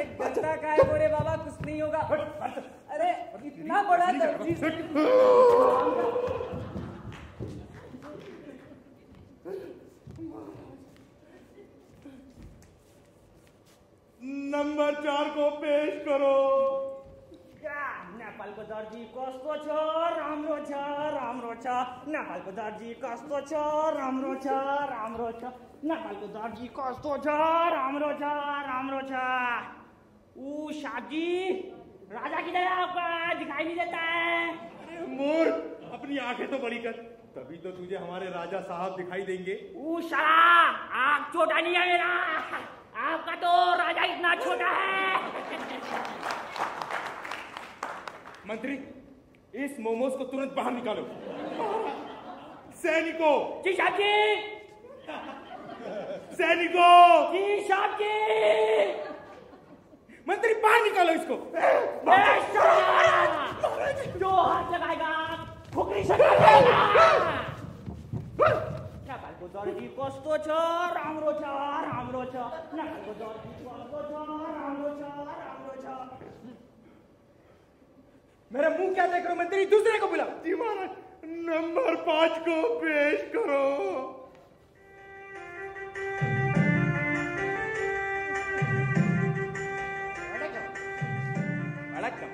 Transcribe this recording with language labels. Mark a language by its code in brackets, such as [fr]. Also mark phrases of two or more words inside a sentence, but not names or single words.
[hi] बच्चा का है बोरे बाबा, कुछ नहीं होगा। अरे इतना बड़ा दर्जी। नंबर 4 को पेश करो। [ne] नेपालको दर्जी कस्तो छ, राम्रो छ, राम्रो छ। नेपालको दर्जी कस्तो छ, राम्रो छ, राम्रो छ। नेपालको दर्जी कस्तो छ, राम्रो छ, राम्रो छ। [hi] शादी राजा किधर है आपका? दिखाई नहीं देता है। मूर्ख, अपनी आंखें तो बड़ी कर, तभी तो तुझे हमारे राजा साहब दिखाई देंगे। शाला आँख छोटा नहीं है मेरा, आपका तो राजा इतना छोटा है। मंत्री, इस मोमोज को तुरंत बाहर निकालो। सैनिकों, जी साहब जी। सैनिकों, जी साहब जी। मंत्री बाहर निकालो इसको। जो हाथ लगाएगा ठोकरी से काटेगा। [ne] नेपालको दर्जी कस्तो छ, राम्रो छ, राम्रो छ। नेपालको दर्जी कस्तो छ, राम्रो छ, राम्रो छ। [hi] मेरा मुंह क्या देख रहे हो मंत्री? दूसरे को बुलाओ। जी महाराज, नंबर 5 को पेश करो। वणक्कम।